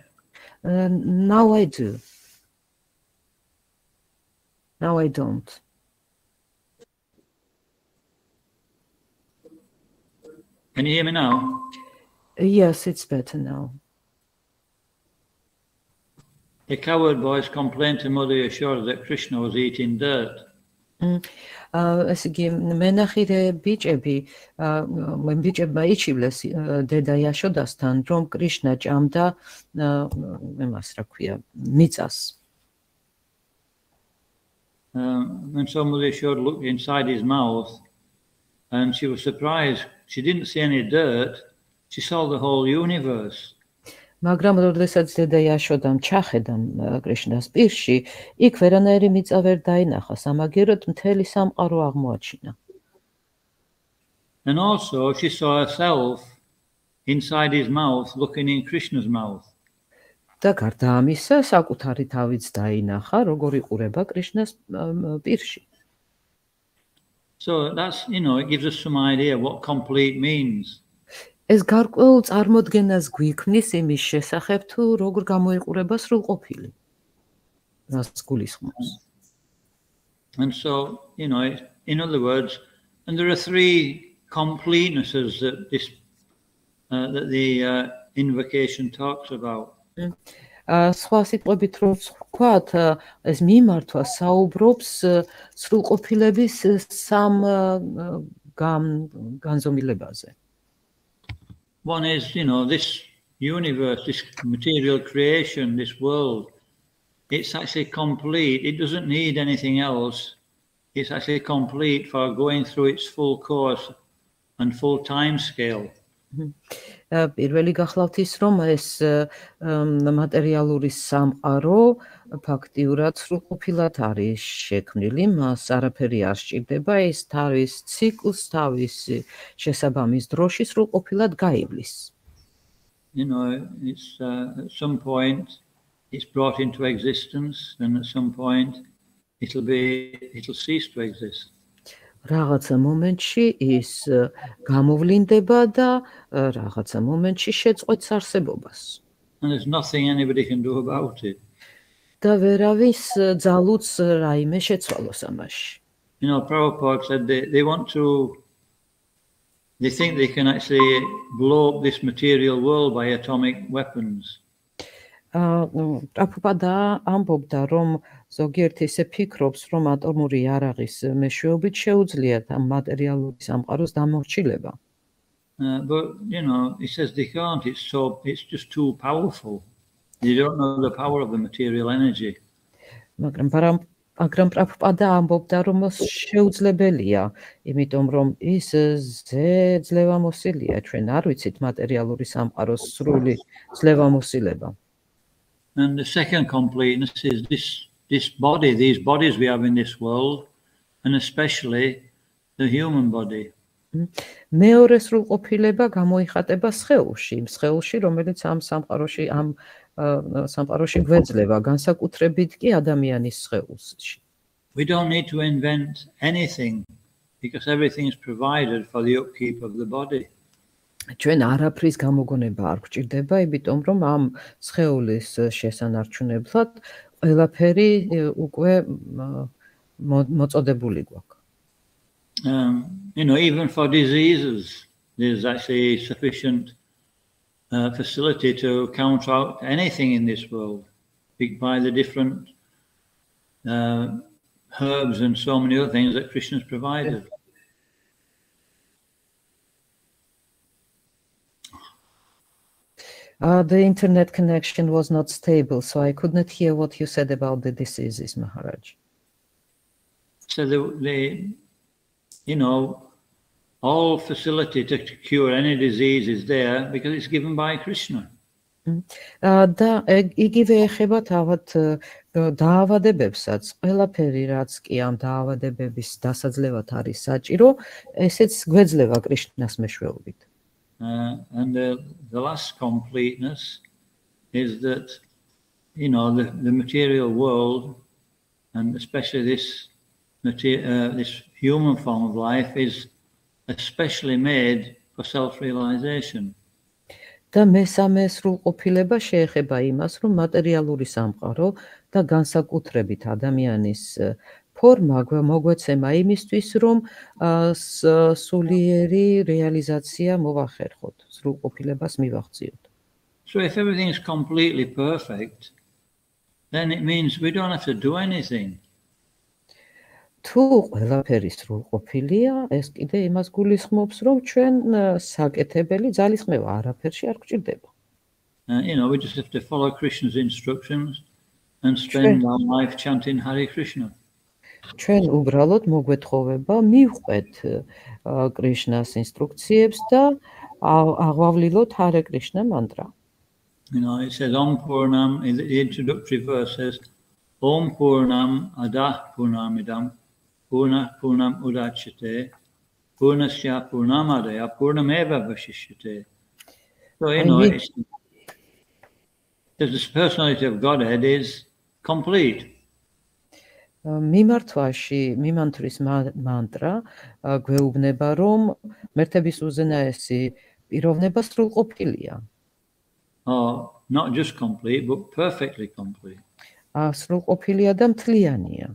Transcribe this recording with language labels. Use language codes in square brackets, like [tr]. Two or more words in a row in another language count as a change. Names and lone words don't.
[en] Now I do. Now I don't. Can you hear me now? Yes, it's better now. The coward boys complained to Mother Yashoda that Krishna was eating dirt. [ka] ესე იგი მენახირე ბიჭებმა იჩივლეს დედა იაშოდასთან, რომ კრიშნა ჭამდა იმას რა ქვია, მიწას. [en] And so Mother Yashoda looked inside his mouth and she was surprised. She didn't see any dirt. She saw the whole universe. [ka] მაგრამ როდესაც დედა იაშოდამ ჩახედა კრიშნას პირში, იქ ვერანაირი მიწა ვერ დაინახა, სამაგიეროდ მთელი სამყარო აღმოაჩინა. [en] And also she saw herself inside his mouth looking in Krishna's mouth. [ka] და გარდა ამისა, საკუთარი თავიც დაინახა, როგორ იყურება კრიშნას პირში. [en] So that's, it gives us some idea what complete means. [ka] ეს გარკვეულ წარმოდგენას გვიქმნის იმის შესახებ, თუ როგორ გამოიყურება სრულყოფილი. რას გულისხმობს. [en] And so, in other words, and there are three completenesses that the invocation talks about. [ka] სხვა სიტყვებით რო ვთქვათ, ეს მიმართვა საუბრობს სრულყოფილების სამ განზომილებაზე. [en] One is, this universe, this material creation, this world, it's actually complete. It doesn't need anything else. It's actually complete for going through its full course and full time scale. [ka] პირველი გახლავთ ის, რომ ეს მატერიალური სამყარო ფაქტიურად სრულყოფილად არის შექმნილი, მას არაფერი არ სჭირდება, ის თავის ციკლს, თავის შესაბამის დროში სრულყოფილად გაივლის. [en] It's at some point it's brought into existence, and at some point it'll cease to exist. [ka] რაღაცა მომენტში ის გამოვლინდება და რაღაცა მომენტში შეწყვეტს არსებობას. [en] And there's nothing anybody can do about it. [ka] და ვერავის ძალუც რაიმე შეცვალოს ამაში. [en] You know, Prabhupada said they think they can actually blow up this material world by atomic weapons. [ka] პრაბჰუპადა ამბობდა, რომ ზოგიერთი ისე ფიქრობს, რომ ატომური იარაღის მეშვეობით შეუძლიათ ამ მატერიალური სამყაროს დამორჩილება. [en] But you know, he says they can't. It's just too powerful. You don't know the power of the material energy. [ka] მაგრამ პრაბჰუპადა ამბობდა, რომ შეუძლებელია, იმიტომ რომ ის ძლევამოსილია, ჩვენ არ ვიცით მატერიალური სამყაროს სრული ძლევამოსილება. [en] And the second completeness is these bodies we have in this world, and especially the human body. [ka] მეორე სრულყოფილება გამოიხატება სხეულში, რომელიც ამ სამყაროში გვეძლება, განსაკუთრებით კი ადამიანის სხეულში. [en] We don't need to invent anything because everything is provided for the upkeep of the body. [ka] ჩვენ არაფრის გამოგონება არ გვჭირდება, იმიტომ რომ ამ სხეულის შესანარჩუნებლად ყველაფერი უკვე მოწოდებული გვაქვს. [en] You know, even for diseases, there's actually sufficient facility to counter out anything in this world by the different herbs and so many other things that Krishna's provided. The internet connection was not stable, so I could not hear what you said about the diseases, Maharaj. So you know, all facility to cure any disease is there because it's given by Krishna. [ka] და იგივე ეხება თავად დაავადებებსაც, ყველაფერი რაც კი ამ დაავადებების დასაძლევად არის საჭირო, ესეც გვეძლება კრიშნას მეშვეობით. [en] And the last completeness is that, you know, the material world, and especially this human form of life, is especially made for self-realization. [ka] და მესამე სრულყოფილება შეეხება იმას, რომ მატერიალური სამყარო და განსაკუთრებით ადამიანის ფორმა მოგვეცემა იმისთვის, რომ სულიერი რეალიზაცია მოვახერხოთ, სრულყოფილებას მივაღწიოთ. [en] So if everything is completely perfect, then it means we don't have to do anything. [ka] თუ ყველაფერი სრულყოფილია, ეს კიდე იმას გულისხმობს, რომ ჩვენ საკეთებელი ძალისხმევა არაფერში არ გვჭირდება. [en] You know, we just have to follow Krishna's instructions and spend our life chanting Hare Krishna. [ka] ჩვენ უბრალოდ მოგვეთხოვება მივყვეთ კრიშნას ინსტრუქციებს და აღვავლილოთ Hare Krishna mantra. [en] You know, it says [sa] ॐ पूर्णम्, [en] in the introductory verse says [sa] ॐ पूर्णम् अदः पूर्णमिदम् पूर्णम् उदच्यते पूर्णस्य पूर्णमादाय पूर्णमेव वशिष्यते. [en] So, you know, this personality of Godhead is complete. [ka] მიმართვის მანტრა გვეუბნება, რომ მერთების უზენაესი პიროვნება სრულყოფილია. [en] Not just complete, but perfectly complete. [ka] სრულყოფილია და მთლიანია.